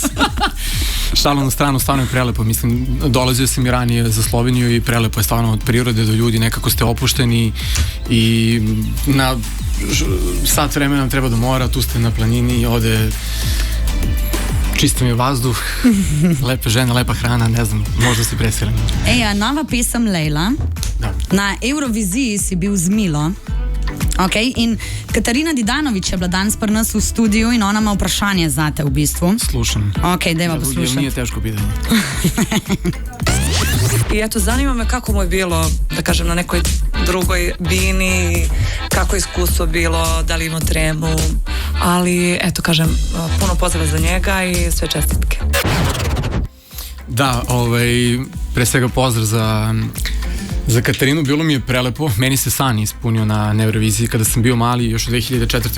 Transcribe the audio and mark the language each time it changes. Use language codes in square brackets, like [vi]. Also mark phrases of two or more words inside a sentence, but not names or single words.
[sr] Šalom na stranu, stvarno je prelepo, mislim, dolazio sam i ranije za Sloveniju i prelepo je stvarno od prirode do ljudi, nekako ste opušteni i na sat vremena nam treba do mora, tu ste na planini, ovde čisto mi je vazduh, lepe žene, lepa hrana, ne znam, možda si preseljen. [sl] A nova pesem Lejla, da. Na Euroviziji si bil z Milo. Ok, in Katarina Didanović je bila danes pri nas v studiju in ona ima vprašanje zate v bistvu. [sr] Slušam. [sl] Ok, dajmo poslušati. [sr] Nije teško pitanje. I eto, zanima me kako mu je bilo, da kažem, na nekoj drugoj bini, kako je iskustvo bilo, da li ima tremu, ali eto, kažem, puno pozdrava za njega i sve čestitke. Da, pre svega pozdrav za Katarinu, bilo mi je prelepo, meni se san ispunio na Euroviziji kada sam bio mali, još u 2004.